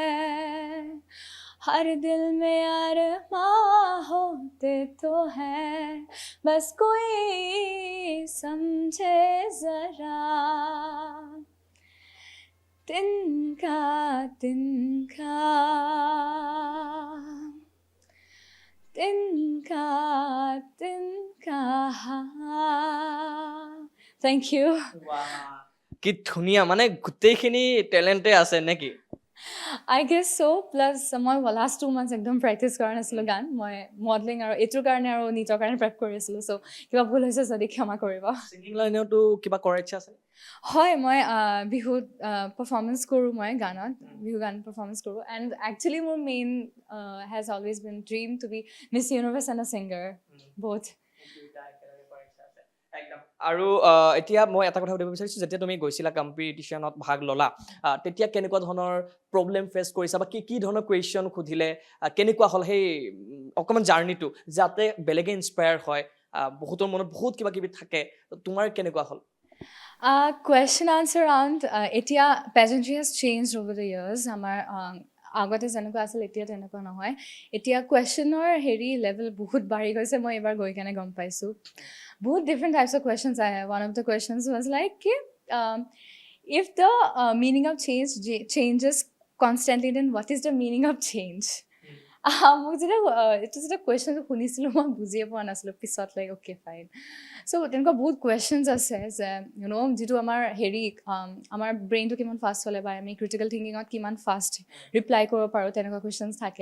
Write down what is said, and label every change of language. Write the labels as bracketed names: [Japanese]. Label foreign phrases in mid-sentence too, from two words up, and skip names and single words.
[Hindi] हर दिल में अरमां होते तो है बस कोई समझे जरा तिनका तिनका तिनका तिनका [English] Thank you. [Assamese] কি ধুনীয়া, মানে গোটেইখিনি টেলেণ্টে আছে নেকি? [English] I guess so. Plus, [Assamese] মই [English] last 2 months [Assamese] একদম প্ৰেক্টিচ কৰা নাছিলোঁ গান। মই মডেলিং আৰু এইটোৰ কাৰণে আৰু নিটৰ কাৰণে প্ৰেপ কৰি আছিলোঁ। চ' কিবা ভুল হৈছে যদি ক্ষমা কৰিব। [English] singing lineতো [Assamese] কিবা কৰাৰ ইচ্ছা আছে? হয়, মই বিহুত পাৰফৰ্মেঞ্চ কৰোঁ, মই গানত বিহু গান পাৰফৰ্মেঞ্চ কৰোঁ। [English] And actually মোৰ main has always been dream to be Miss Universe and a singer both। [Assamese] আৰু এতিয়া মই এটা কথা সুধিব বিচাৰিছোঁ, যেতিয়া তুমি গৈছিলা কম্পিটিশ্যনত ভাগ ল'লা, তেতিয়া কেনেকুৱা ধৰণৰ [English] problem face [Assamese] কৰিছা বা কি ধৰণৰ কুৱেশ্যন সুধিলে, কেনেকুৱা হ'ল সেই অকণমান জাৰ্ণিটো, যাতে বেলেগে ইনস্পায়াৰ হয়? বহুতৰ মনত বহুত কিবা কিবি থাকে, তোমাৰ কেনেকুৱা হ'ল? [English] Question answer round. [Assamese] এতিয়া [English] pageantry has changed over the years. [Assamese] আমাৰ আগতে যেনেকুৱা আছিল এতিয়া তেনেকুৱা নহয়। এতিয়া [English] questionৰ level [Assamese] বহুত বাঢ়ি গৈছে, মই এইবাৰ গৈ কেনে গম পাইছোঁ। বহুত [English] different types of questions [Assamese] আহে. [English] One of the questions was like, if the meaning of changes constantly, then what is the meaning of change? [Assamese] মোক যেতিয়া কুৱেশ্যনটো শুনিছিলোঁ মই বুজিয়ে পোৱা নাছিলোঁ, পিছত [English] like okay fine. [Assamese] চ' তেনেকুৱা বহুত কুৱেশ্যনছ আছে যে যিটো আমাৰ আমাৰ ব্ৰেইনটো কিমান ফাষ্ট চলে বা আমি [English] critical thinkingত [Assamese] কিমান [English] fast reply [Assamese] কৰিব পাৰোঁ, তেনেকুৱা কুৱেশ্যনছ থাকে।